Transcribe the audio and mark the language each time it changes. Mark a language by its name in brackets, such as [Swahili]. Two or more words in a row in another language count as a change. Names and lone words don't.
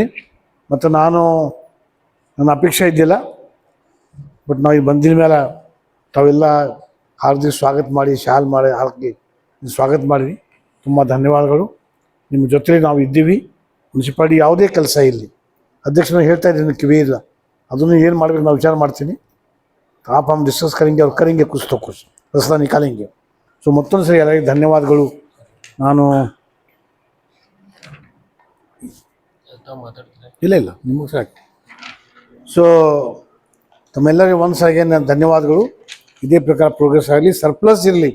[Kannada] ಮತ್ತು ನನ್ನ ಅಪೇಕ್ಷೆ ಇದ್ದಿಲ್ಲ, ಬಟ್ ನಾವು ಈಗ ಬಂದಿನ ಮೇಲೆ ತಾವೆಲ್ಲ ಹಾರ್ದಿಕ ಸ್ವಾಗತ ಮಾಡಿ ಶಾಲ್ ಮಾಡಿ ಹಾಕಿ ಸ್ವಾಗತ ಮಾಡಿರಿ. ತುಂಬ ಧನ್ಯವಾದಗಳು. ನಿಮ್ಮ ಜೊತೆಲಿ ನಾವು ಇದ್ದೀವಿ. ಮುನ್ಸಿಪಾಲಿಟಿ ಯಾವುದೇ ಕೆಲಸ ಇಲ್ಲಿ ಅಧ್ಯಕ್ಷರು ಹೇಳ್ತಾ ಇದ್ದೀನಿ, ಕಿವಿ ಇಲ್ಲ, ಅದನ್ನು ಏನು ಮಾಡಬೇಕು ನಾವು ವಿಚಾರ ಮಾಡ್ತೀನಿ. [Hindi] आप हम डिस्कस करेंगे और करेंगे कुछ तो कुछ रास्ता निकालेंगे. [Kannada] ಸೊ ಮತ್ತೊಂದು ಸರಿ ಎಲ್ಲರಿಗೆ ಧನ್ಯವಾದಗಳು. ನಾನು ಇಲ್ಲ ನಿಮಗೆ ಸಾಕು. ಸೊ ತಮ್ಮೆಲ್ಲರಿಗೂ ಒಂದು ಸಾರಿಗೆ ನಾನು ಧನ್ಯವಾದಗಳು. ಇದೇ ಪ್ರಕಾರ ಪ್ರೋಗ್ರೆಸ್ ಆಗಲಿ, ಸರ್ಪ್ಲಸ್ ಇರಲಿ.